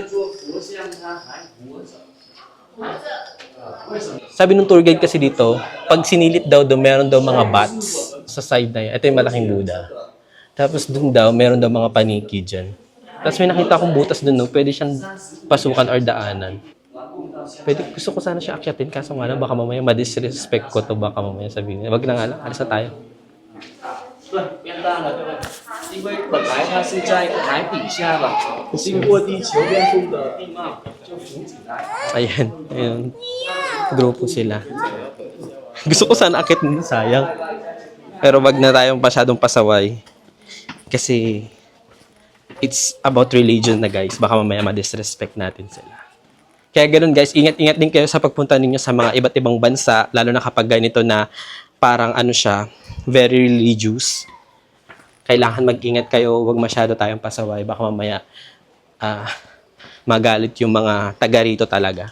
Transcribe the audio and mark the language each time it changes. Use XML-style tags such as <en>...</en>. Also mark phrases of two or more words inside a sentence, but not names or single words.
<tl>Sabi ng</tl> <en>tour guide</en> <tl>kasi dito, pag sinilip daw meron daw mga bats sa side na yan. Ito yung malaking Buddha. Tapos dun daw, meron daw mga paniki dyan. Tapos may nakita akong butas dun, pwede siyang pasukan or daanan. Gusto ko sana siya akyatin, kaso nga lang, baka mamaya ma-disrespect ko to, baka mamaya sabihin. Wag na nga lang, alis na tayo.</tl> <zh>变大了，对不对？因为本来它是在海底下的，经过地球变动的地貌就浮起来。</zh> <tl>Ayan. Grupo sila. Gusto ko sana akit nito, sayang. Pero wag na tayong masyadong pasaway. Kasi</tl> <en>it's about religion</en> <tl>na guys. Baka mamaya ma-disrespect natin sila. Kaya ganun guys, ingat-ingat din kayo sa pagpunta ninyo sa mga iba't ibang bansa, lalo na kapag ganito na parang siya,</tl> <en>very religious.</en> <tl>Kailangan mag-ingat kayo, wag masyado tayong pasaway. Baka mamaya magalit yung mga taga rito talaga.</tl>